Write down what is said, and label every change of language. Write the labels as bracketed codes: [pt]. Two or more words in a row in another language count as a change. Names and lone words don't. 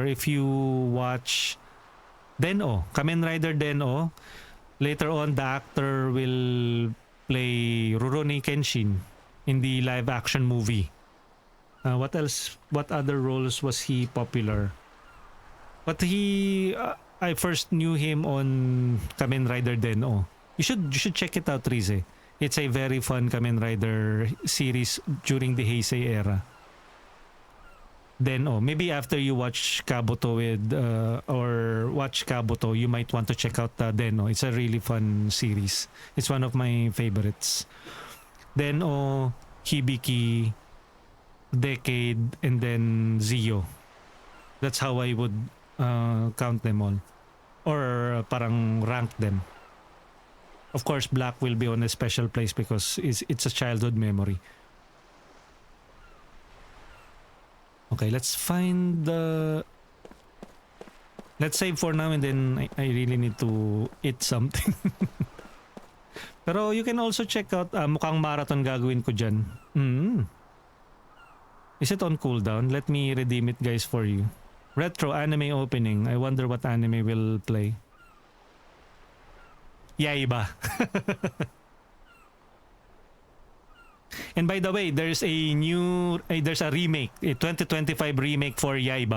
[en] If you watch Den-O, Kamen Rider Den-O, later on the actor will play Rurouni Kenshin in the live action movie. What else? What other roles was he popular? But I first knew him on Kamen Rider Den-O. You should check it out, Rize. It's a very fun Kamen Rider series during the Heisei era. Den-O. Maybe after you watch Kabuto or watch Kabuto, you might want to check out Den-O. It's a really fun series. It's one of my favorites. Den-O, Hibiki, Decade, and then Zio. That's how I would count them all. Or parang rank them. Of course, Black will be on a special place because it's a childhood memory. Okay, let's find the... Let's save for now and then I really need to eat something. Pero you can also check out, [tl] mukhang marathon gagawin ko dyan. [en] Is it on cooldown? Let me redeem it, guys, for you. Retro anime opening. I wonder what anime will play. Yaiba. And by the way, there's a remake, a 2025 remake for Yaiba.